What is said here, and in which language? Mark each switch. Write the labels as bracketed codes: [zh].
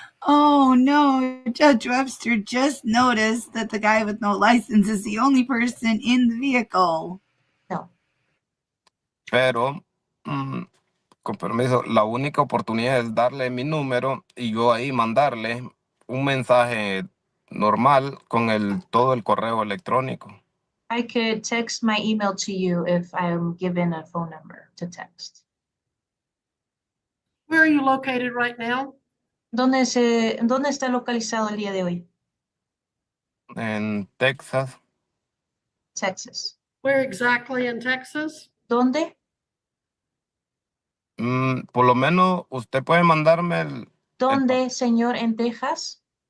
[en] Oh no, Judge Webster just noticed that the guy with no license is the only person in the vehicle. [es] No. pero con permiso, la única oportunidad es darle mi número y yo ahí mandarle un mensaje normal con todo el correo electrónico. [en] I could text my email to you if I'm given a phone number to text. Where are you located right now? [es] ¿Dónde está localizado el día de hoy? En Texas, [en] Texas. Where exactly in Texas? [es] ¿Dónde? por lo menos usted puede mandarme ¿Dónde, señor, en Texas?